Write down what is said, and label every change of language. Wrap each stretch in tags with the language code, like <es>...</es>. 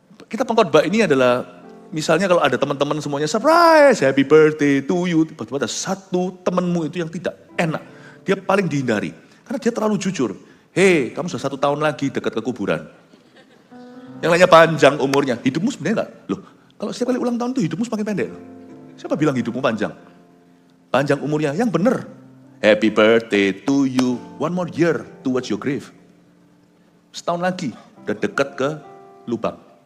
<id>Kita pengkhotbah ini adalah, misalnya kalau ada teman-teman semuanya surprise,</id> <en>happy birthday to you,</en> <id>tiba-tiba ada satu temanmu itu yang tidak enak, dia paling dihindari, karena dia terlalu jujur. Hei, kamu sudah 1 tahun lagi dekat ke kuburan. Yang lainnya panjang umurnya, hidupmu sebenarnya enggak? Loh, kalau setiap kali ulang tahun itu hidupmu semakin pendek. Siapa bilang hidupmu panjang? Panjang umurnya, yang benar.</id> <en>Happy birthday to you, 1 more year towards your grave.</en> <id>Setahun lagi, udah dekat ke lubang.</id>